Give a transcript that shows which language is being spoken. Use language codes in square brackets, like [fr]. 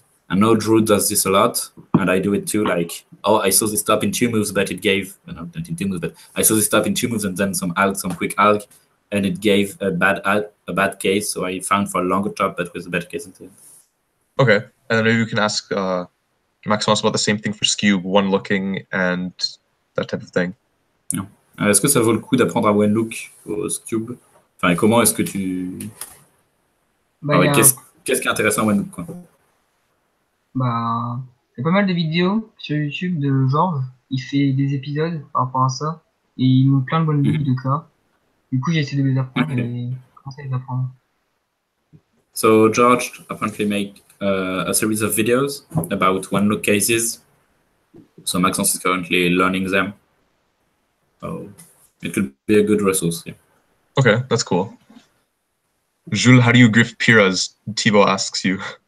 [en] I know Drew does this a lot, and I do it too. Like, oh, I saw this top in 2 moves, but it gave not in 2 moves, but I saw this top in 2 moves and then some quick alg, and it gave a bad case. So I found for a longer top, but with a better case instead. Okay, and then maybe we can ask Maxence about the same thing for Skewb, one looking and that type of thing. Yeah. [fr] Est-ce que ça vaut le coup d'apprendre à one look au Skewb? Enfin, comment est-ce que tu qu'est-ce qui est intéressant à one look, quoi? Bah, il y a pas mal de vidéos sur YouTube de Georges. Il fait des épisodes par rapport à ça. Et il montre plein de bonnes vidéos de cas. Du coup, j'ai essayé de les apprendre et commencer à les apprendre. [en] So George apparently make a series of videos about one-look cases. So Maxence is currently learning them. So it could be a good resource. Yeah. Okay, that's cool. Jules, how do you grip Pyras? Thibaut asks you.